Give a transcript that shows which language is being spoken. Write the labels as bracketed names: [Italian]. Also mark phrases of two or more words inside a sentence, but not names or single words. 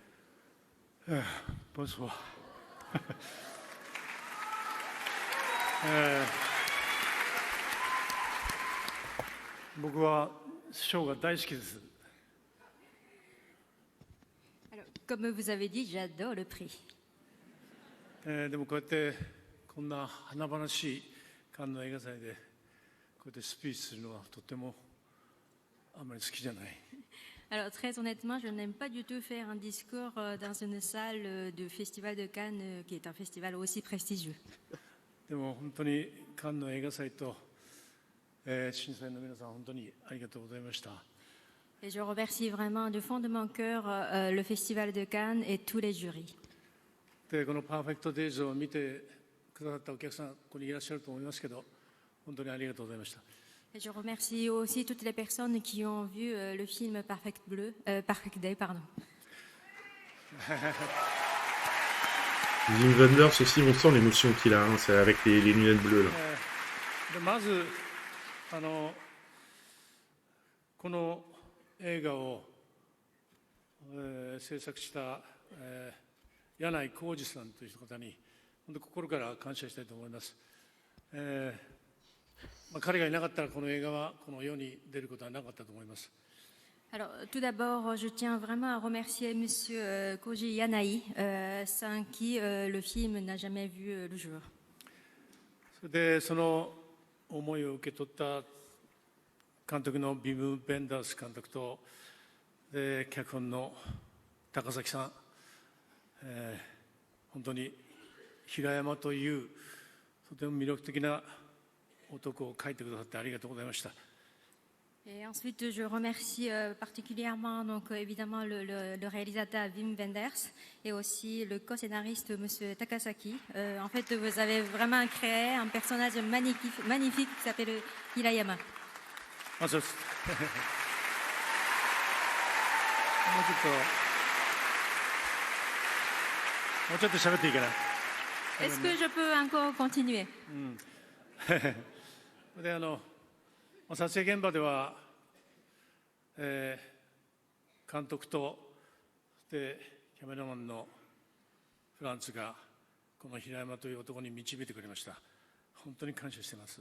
[French] Bonsoir. [Japanese] 僕は賞が大好きです。 [French] Alors, comme vous avez dit, j'adore le prix. [Japanese] でもこうやってこんな華々しいカンヌ映画祭でこうやってスピーチするのはとてもあんまり好きじゃない。 [French] Alors très honnêtement, je n'aime pas du tout faire un discours dans une salle du Festival de Cannes, qui est un festival aussi prestigieux. [Japanese] でも本当にカンヌ映画祭と、審査員の皆さん本当にありがとうございました。 [French] Et je remercie vraiment du fond de mon cœur le Festival de Cannes et tous les jurys. [Japanese] でこのパーフェクトデイズを見てくださったお客さんここにいらっしゃると思いますけど、本当にありがとうございました。 [French] Et je remercie aussi toutes les personnes qui ont vu le film Perfect Day, pardon. Wim Wenders aussi, on sent l'émotion qu'il a, hein, c'est avec les lunettes bleues là. [Japanese] でまずこの映画を、制作した、柳井浩二さんという方に本当心から感謝したいと思います。彼がいなかったらこの映画はこの世に出ることはなかったと思います。 [French] Alors, tout d'abord, je tiens vraiment à remercier Monsieur Koji Yanai, sans qui le film n'a jamais vu le jour. [Japanese] それでその思いを受け取った監督のビム・ベンダース監督と、脚本の高崎さん、本当に平山というとても魅力的な男を書いてくださってありがとうございました。 [French] Et ensuite, je remercie particulièrement, donc évidemment, le réalisateur Wim Wenders et aussi le co-scénariste Monsieur Takasaki. En fait, vous avez vraiment créé un personnage magnifique qui s'appelle Hirayama. [Japanese] あ、そうです。もうちょっと喋っていいかな。 [French] Est-ce que je peux encore continuer? [Japanese] で撮影現場では、監督とでキャメラマンのフランツがこの平山という男に導いてくれました。本当に感謝しています。